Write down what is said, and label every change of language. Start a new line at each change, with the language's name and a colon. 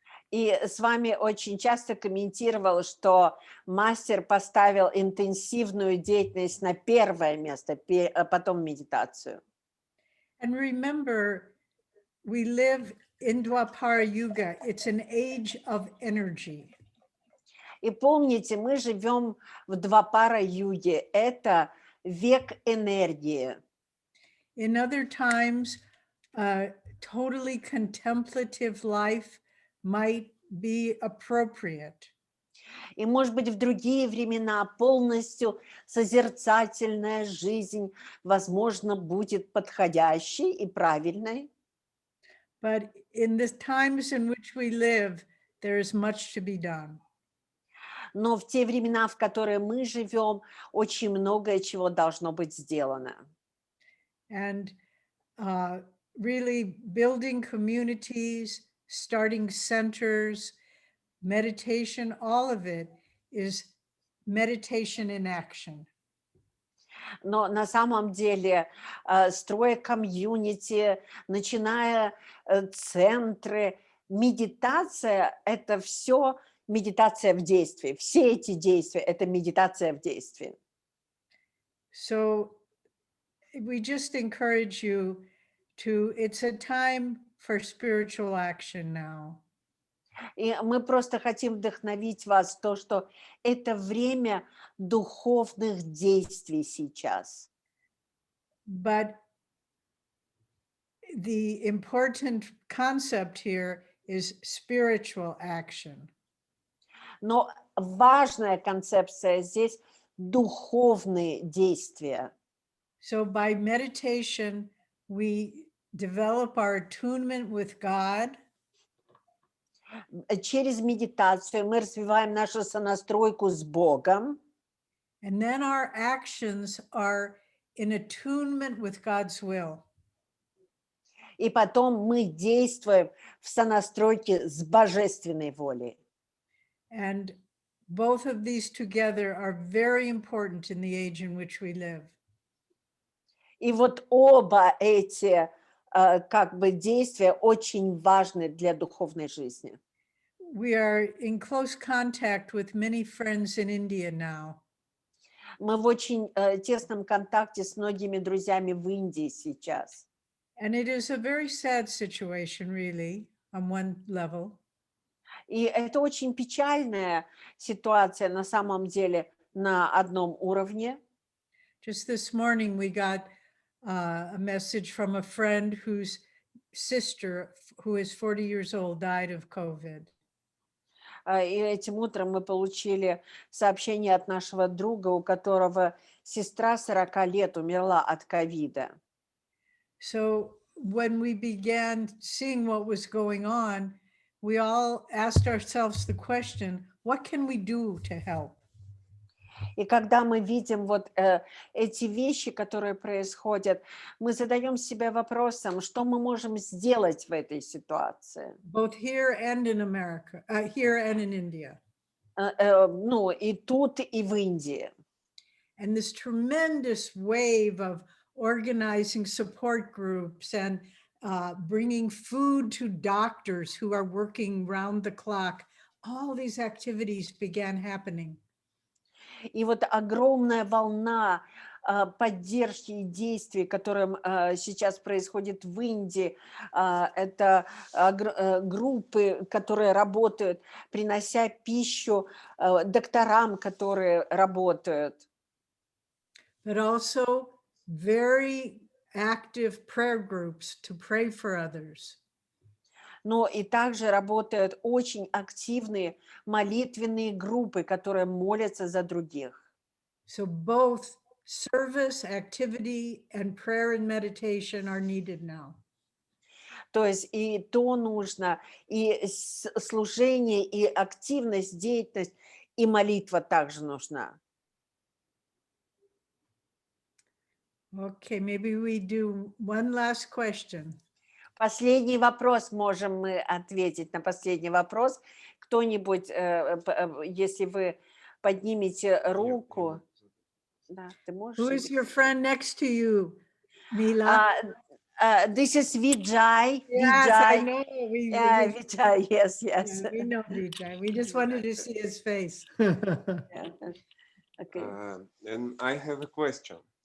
Russian: И с вами очень часто комментировал, что мастер поставил интенсивную деятельность на первое место, а потом медитацию.
English: And remember, we live in Dwapara Yuga, it's an age of energy.
Russian: И помните, мы живем в Двапара-юге. Это век энергии.
English: In other times, totally contemplative life might be appropriate.
Russian: И, может быть, в другие времена полностью созерцательная жизнь, возможно, будет подходящей и правильной.
English: But in the times in which we live, there is much to be done.
Russian: Но в те времена, в которые мы живем, очень многое чего должно быть сделано.
English: And really building communities, starting centers, meditation, all of it is meditation in action.
Russian: Но на самом деле, строя комьюнити, начиная центры, медитация – это все медитация в действии. Все эти действия – это медитация в действии.
English: So we just encourage you to, it's a time for spiritual action now.
Russian: И мы просто хотим вдохновить вас в то, что это время духовных действий сейчас.
English: But the important concept here is spiritual action.
Russian: Но важная концепция здесь – духовные действия.
English: So by meditation, we develop our attunement with God.
Russian: Через медитацию мы развиваем нашу сонастройку с Богом.
English: And then our actions are in attunement with God's will.
Russian: И потом мы действуем в сонастройке с божественной волей.
English: And both of these together are very important in the age in which we live.
Russian: И вот оба эти как бы действия очень важны для духовной жизни.
English: We are in close contact with many friends in India now.
Russian: Мы в очень тесном контакте с многими друзьями в Индии сейчас.
English: And it is a very sad situation, really, on one level.
Russian: И это очень печальная ситуация на самом деле на одном уровне.
English: Just this morning, we got a message from a friend whose sister, who is 40 years old, died of COVID.
Russian: И этим утром мы получили сообщение от нашего друга, у которого сестра 40 лет умерла от ковида.
English: So when we began seeing what was going on, we all asked ourselves the question, what can we do to help?
Russian: И когда мы видим вот эти вещи, которые происходят, мы задаем себе вопросом, что мы можем сделать в этой ситуации.
English: Both here and in America, here and in India.
Russian: Ну, и тут, и в Индии.
English: And this tremendous wave of organizing support groups and bringing food to doctors who are working round the clock, all these activities began happening.
Russian: И вот огромная волна поддержки и действий, которым сейчас происходит в Индии, это группы, которые работают, принося пищу докторам, которые работают.
English: But also very active prayer groups to pray for others.
Russian: Но и также работают очень активные молитвенные группы, которые молятся за других.
English: So both service, activity, and prayer and meditation are needed now.
Russian: То есть и то нужно, и служение, и активность, деятельность, и молитва также нужна.
English: Okay, maybe we do one last question.
Russian: Последний вопрос можем мы ответить на последний вопрос. Кто-нибудь, если вы поднимете руку, да, ты можешь.
English: Who is your friend next to you, Mila? This is Vijay. Yes, I know. Vijay, yes. Yeah, we know Vijay. We just wanted to see his face. Okay. And I have a question.